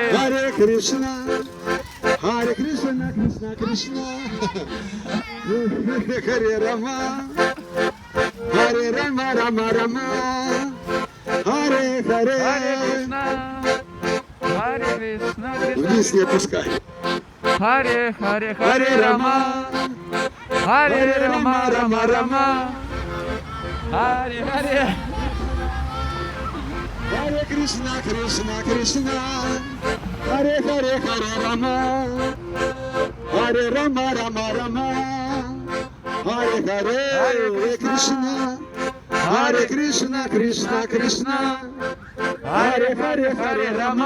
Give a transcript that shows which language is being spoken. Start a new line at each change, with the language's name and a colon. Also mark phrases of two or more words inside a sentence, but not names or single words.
Sanskrit: हरे कृष्ण, हरे कृष्ण, कृष्ण कृष्ण, हरे राम, हरे राम, राम राम, हरे Hare Hare. कृष्ण, हरे कृष्ण, कृष्ण.
Russian: Вниз не опускай.
Sanskrit: हरे हरे, हरे राम, हरे राम, राम राम, हरे हरे. हरे कृष्ण, कृष्ण कृष्ण, हरे हरे, हरे राम, हरे राम, राम राम, हरे हरे, हरे कृष्ण, हरे कृष्ण, कृष्ण कृष्ण, हरे हरे, हरे राम,